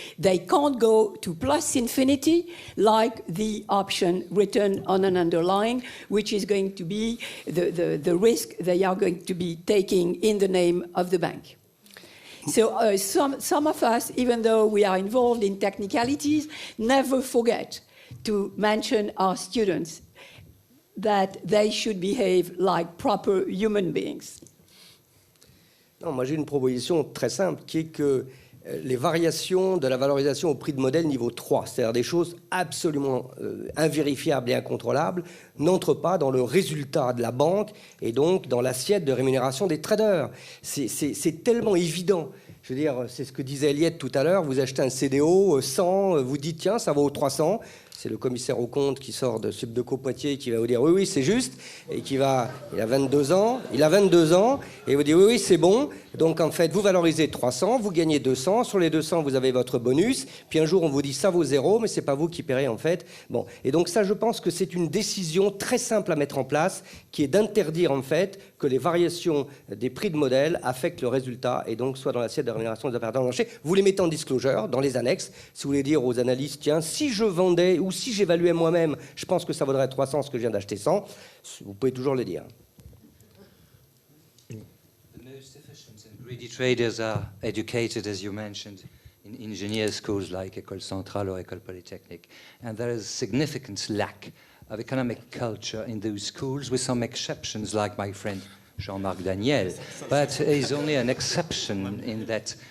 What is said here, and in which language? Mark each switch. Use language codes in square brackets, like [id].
[en] They can't go to plus infinity like the option written on an underlying, which is going to be the risk they are going to be taking in the name of the bank. So some of us, even though we are involved in technicalities, never forget to mention our students that they should behave like proper human beings. [fr] Non, moi j'ai une proposition très simple qui est que les variations de la valorisation au prix de modèle niveau 3, c'est-à-dire des choses absolument invérifiables et incontrôlables, n'entrent pas dans le résultat de la banque et donc dans l'assiette de rémunération des traders. C'est tellement évident. Je veux dire, c'est ce que disait Eliette tout à l'heure, vous achetez un CDO 100, vous dites tiens, ça vaut 300. C'est le commissaire aux comptes qui sort de Subdeco Poitiers qui va vous dire oui, oui, c'est juste, et il a 22 ans, et vous dit oui, oui, c'est bon. Donc en fait, vous valorisez 300, vous gagnez 200, sur les 200, vous avez votre bonus, puis un jour on vous dit ça vaut 0, mais c'est pas vous qui paierez en fait. Bon, et donc ça, je pense que c'est une décision très simple à mettre en place, qui est d'interdire en fait que les variations des prix de modèle affectent le résultat, et donc soit dans l'assiette de rémunération des opérateurs de marché. Vous les mettez en disclosure, dans les annexes, si vous voulez dire aux analystes, tiens, si je vendais ou si j'évaluais moi-même, je pense que ça vaudrait 300 ce que je viens d'acheter 100, vous pouvez toujours le dire. [en] The most efficient and greedy traders are educated, as you mentioned, in engineer schools like École Centrale or École Polytechnique. And there is a significant lack of economic culture in those schools, with some exceptions like my friend Jean-Marc Daniel. But he's only an exception in that